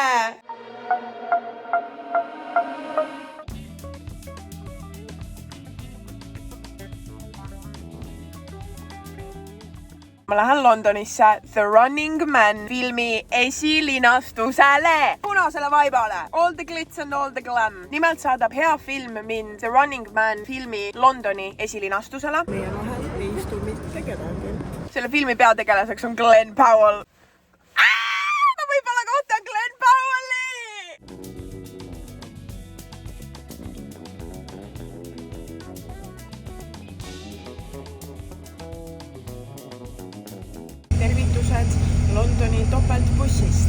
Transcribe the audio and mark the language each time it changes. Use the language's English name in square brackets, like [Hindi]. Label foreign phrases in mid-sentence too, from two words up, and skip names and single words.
[Estonian] Ma lähen Londonisse The Running Man filmi esilinastusele, punasele vaibale. [English] All the glitz and all the glam. [Estonian] Nimelt saadab hea film mind The Running Man filmi Londoni esilinastusele. Meie vahel ei istu mitte kedagi. Selle filmi peategelaseks on Glenn Powell. Ma võib-olla kohtan Glenn Powelli! Tervitused Londoni topeltbussist.